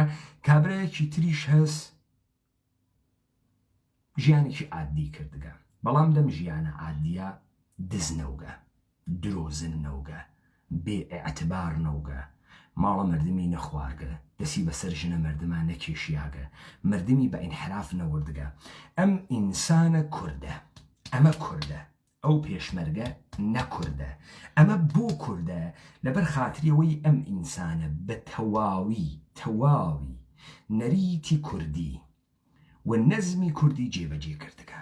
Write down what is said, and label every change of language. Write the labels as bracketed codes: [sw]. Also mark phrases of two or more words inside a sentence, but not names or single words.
[ckb] کابرایەکی تریش هەست ژیانێکی عادی کردگە، بەڵام دەم ژیانە عادیە دزنەوگە، درۆزن نەوگە، بێئەتبار نەوگە، ماڵە مردمی نەخوارگە، دەسی بەسەر ژنە مردمان نەکێشیاگە، مردمی بە ئینحراف نەوردگە. ئەم ئینسانە کوردە، ئەمە کوردە، ئەو پێشمەرگە نەکوردە. ئەمە بۆ کوردە لەبەر خاتریەوەی ئەم ئینسانە بە تەواوی نەریتی کوردی و نەزمی کوردی جێبەجێ کردگە.